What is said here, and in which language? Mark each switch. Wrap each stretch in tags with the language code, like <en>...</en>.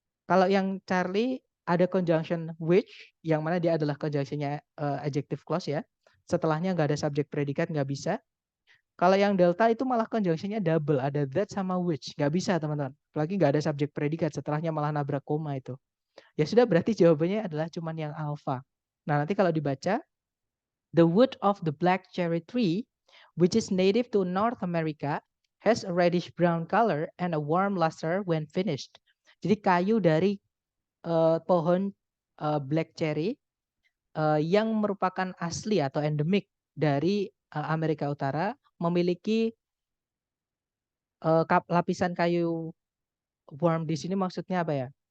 <id>Kalau yang Charlie ada conjunction which, yang mana dia adalah conjunctionnya adjective clause ya. Setelahnya nggak ada subjek predikat, nggak bisa. Kalau yang delta itu malah conjunctionnya double, ada that sama which, nggak bisa teman-teman. Apalagi nggak ada subjek predikat, setelahnya malah nabrak koma itu. Ya sudah, berarti jawabannya adalah cuman yang alpha. Nah nanti kalau dibaca,</id> <en>the wood of the black cherry tree, which is native to North America, has a reddish brown color and a warm luster when finished.</en> <id>Jadi kayu dari pohon black cherry yang merupakan asli atau endemik dari Amerika Utara, memiliki lapisan kayu warm di sini maksudnya apa ya?</id>